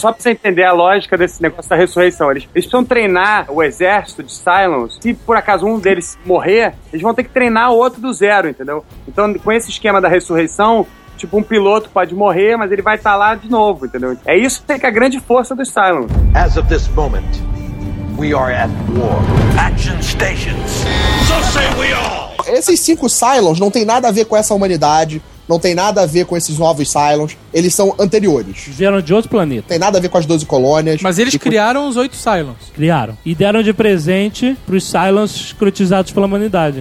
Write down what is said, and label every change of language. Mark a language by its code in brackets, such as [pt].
[pt] Só pra você entender a lógica desse negócio da ressurreição. Eles precisam treinar o exército de Cylons. Se por acaso um deles morrer, eles vão ter que treinar o outro do zero, entendeu? Então, com esse esquema da ressurreição, tipo, um piloto pode morrer, mas ele vai estar lá de novo, entendeu? É isso que é a grande força dos Cylons. [en] As of this moment, we are at war. Action stations. So say we all. [pt] Esses 5 Cylons não tem nada a ver com essa humanidade, não tem nada a ver com esses novos Cylons, eles são anteriores. Vieram de outro planeta. Tem nada a ver com as 12 colônias. Mas eles criaram os 8 Cylons. Criaram. E deram de presente pros Cylons escrotizados pela humanidade.